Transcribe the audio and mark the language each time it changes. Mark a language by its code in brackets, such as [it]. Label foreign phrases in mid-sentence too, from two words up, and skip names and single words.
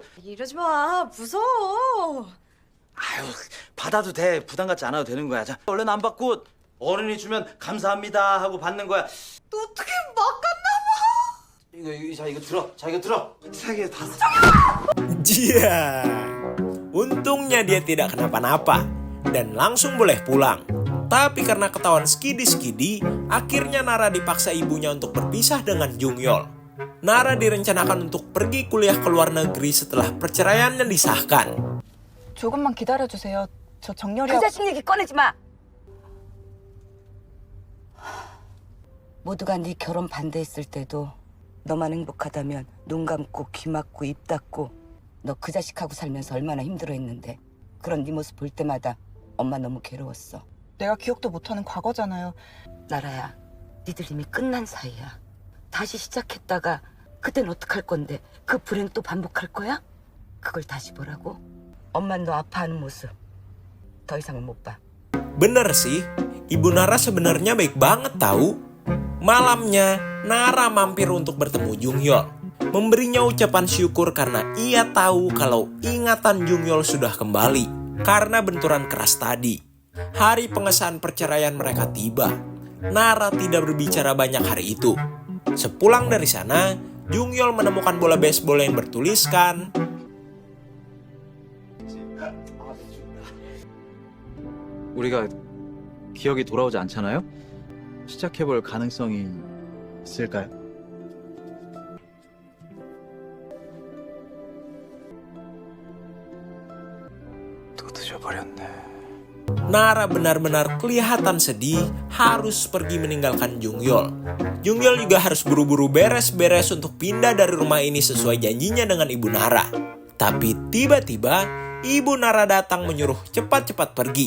[ko] 이러지 마. 무서워. 아유, 받아도 돼. 부담 갖지 않아도 되는 거야. 자, 얼른 안 받고 어른이 주면 감사합니다 하고 받는 거야. 너 어떻게 막 갔나 이거 들어. 이거 들어. 3개 다 써. [id] Cia, untungnya dia tidak kenapa-napa dan langsung boleh pulang. Tapi karena ketahuan skidi-skidi, akhirnya Nara dipaksa ibunya untuk berpisah dengan Jungyol. Nara direncanakan untuk pergi kuliah ke luar negeri setelah perceraiannya disahkan. [ko] 조금만 기다려주세요. 저 정렬이 그 자식 얘기 꺼내지 마. 모두가 네 결혼 반대했을 때도 너만 행복하다면 눈 감고 귀 막고 입 닫고 너 그 자식하고 살면서 얼마나 힘들어했는데 그런 네 모습 볼 때마다 엄마 너무 괴로웠어. 내가 기억도 못하는 과거잖아요. 나라야, 니들 이미 끝난 사이야. 다시 시작했다가 그땐 어떡할 건데 그 불행 또 반복할 거야? 그걸 다시 보라고? 엄만 너 아파하는 모습 더 이상은 못 봐. [id] Bener sih, Ibu Nara sebenarnya baik banget tahu. Malamnya, Nara mampir untuk bertemu Jungyol. Memberinya ucapan syukur karena ia tahu kalau ingatan Jungyol sudah kembali karena benturan keras tadi. Hari pengesahan perceraian mereka tiba. Nara tidak berbicara banyak hari itu. Sepulang dari sana, Jungyol menemukan bola baseball yang bertuliskan [ko] 우리가 기억이 돌아오지 않잖아요? 시작해볼 가능성이 있을까요? 또 늦어버렸네. [id] Nara benar-benar kelihatan sedih harus pergi meninggalkan Jungyol. Jungyol juga harus buru-buru beres-beres untuk pindah dari rumah ini sesuai janjinya dengan Ibu Nara. Tapi tiba-tiba Ibu Nara datang menyuruh cepat-cepat pergi.